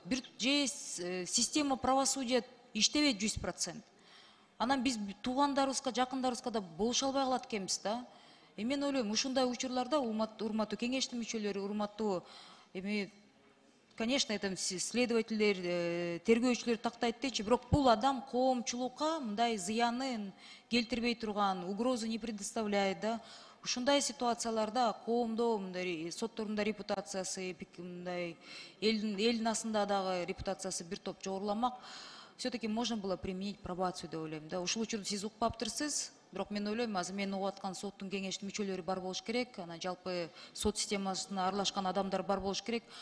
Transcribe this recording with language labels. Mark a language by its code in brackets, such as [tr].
[ky] Бир [ru] система правосудия [ky] иштебейт 100%. Анан биз туугандарыбызга, жакындарыбызга да болуша албай калат экенбиз да. Мен ойлойм, ушундай учурларда урматтуу кеңештин мүчөлөрү, урматтуу эми конечно, это следовательдер, тергөөчүлөр тактайт дечи, бирок бул адам коомчулукка мындай зыянын келтирбей турган, [ru] угрозу не предоставляет [ky] да. Ушундай ситуацияларда коомдо мындай сотторунда репутациясы, мындай элдин астында дагы репутациясы бир топ жогоруламак. [ru] Все-таки можно было применить пробацию [ky] деп ойлойм да. Ушул учурду сиз укпаптырсыз, бирок мен ойлойм, азыр мен угуп аткан соттун кеңештин мүчөлөрү бар болуш керек, анан жалпы сот системасына аралашкан адамдар бар болуш керек.